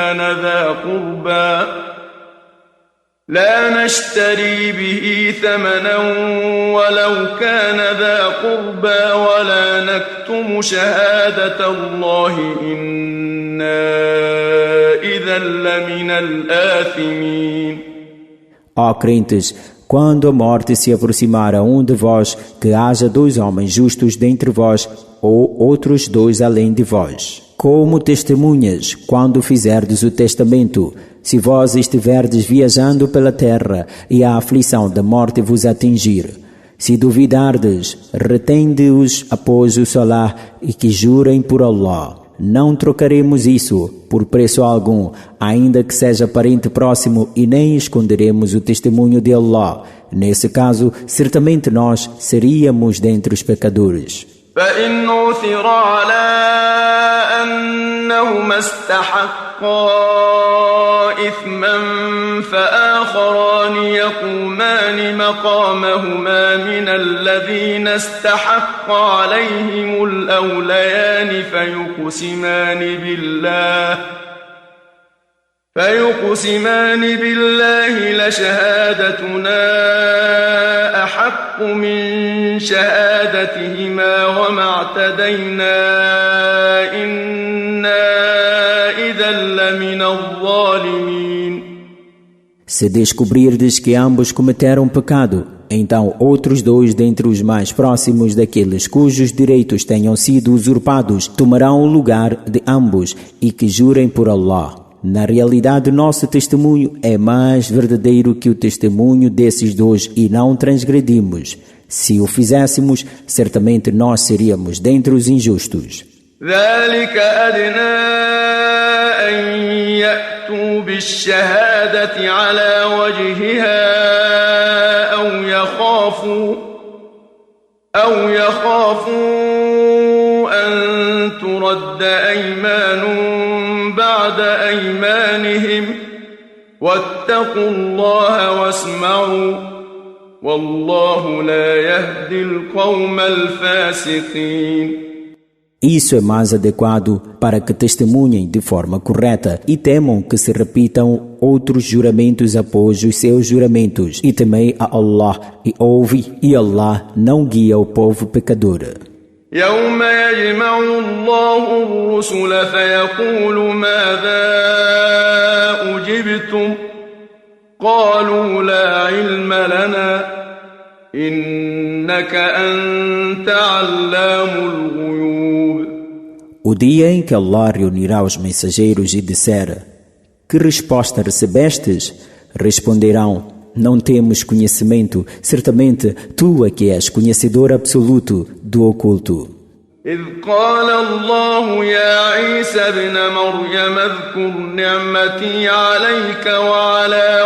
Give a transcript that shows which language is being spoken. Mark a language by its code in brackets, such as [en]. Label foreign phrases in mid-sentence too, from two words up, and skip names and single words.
[ar] كان ذا قربى ولا نكتم شهادة الله إنا إذا لمن الآثمين. [pt] Ó crentes, quando a morte se aproximar a um de vós, que haja 2 homens justos dentre vós, ou outros 2 além de vós, como testemunhas, quando fizerdes o testamento. Se vós estiverdes viajando pela terra e a aflição da morte vos atingir, se duvidardes, retende-os após o salar e que jurem por Allah. Não trocaremos isso por preço algum, ainda que seja parente próximo, e nem esconderemos o testemunho de Allah. Nesse caso, certamente nós seríamos dentre os pecadores. [ar] فإن عثر على أنهما استحقا إثما فآخران يقومان مقامهما من الذين استحق عليهم الأوليان فيقسمان بالله لشهادتنا أحق من شهادتهما وما اعتدينا إنا إذا لمن الظالمين. [pt] Se descobrirdes que ambos cometeram pecado, então outros 2 dentre os mais próximos daqueles cujos direitos tenham sido usurpados tomarão o lugar de ambos e que jurem por Allah. Na realidade, nosso testemunho é mais verdadeiro que o testemunho desses 2 e não transgredimos. Se o fizéssemos, certamente nós seríamos dentre os injustos. [ar] ذلك أدنى أن يأتوا بالشهادة على وجهها أو يخافوا أن ترد أيمان بعد أيمانهم واتقوا الله واسمعوا والله لا يهدي القوم الفاسقين. [pt] Isso é mais adequado para que testemunhem de forma correta e temam que se repitam outros juramentos após os seus juramentos, e temei a Allah e ouve, e Allah não guia o povo pecador. [ar] يوم يجمع الله الرسل فيقول ماذا أجبتم قالوا لا علم لنا إنك أنت علام الغيوب. [pt] O dia em que Allah reunirá os mensageiros e disser: que resposta recebestes? Responderão: não temos conhecimento, certamente tu é que és conhecedor absoluto. do oculto. [ar] إذ قال الله يا عيسى ابن مريم اذكر نعمتي عليك وعلى